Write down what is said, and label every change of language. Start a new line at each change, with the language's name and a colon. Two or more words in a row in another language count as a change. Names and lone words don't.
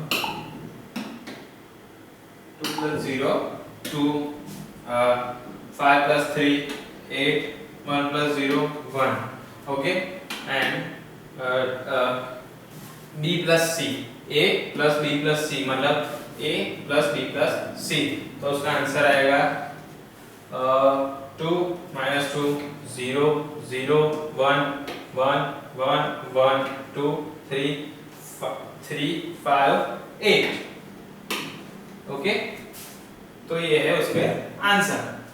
English: 2 5 plus 3 8 1 plus 0 1, okay, and b plus c, a plus b plus c मतलब a plus b plus c,
Hindi: तो उसका आंसर आएगा
English: 2 minus 2 0 0 1 1 1 1 2 3 5 8।
Hindi: ओके, तो ये है उसके आंसर।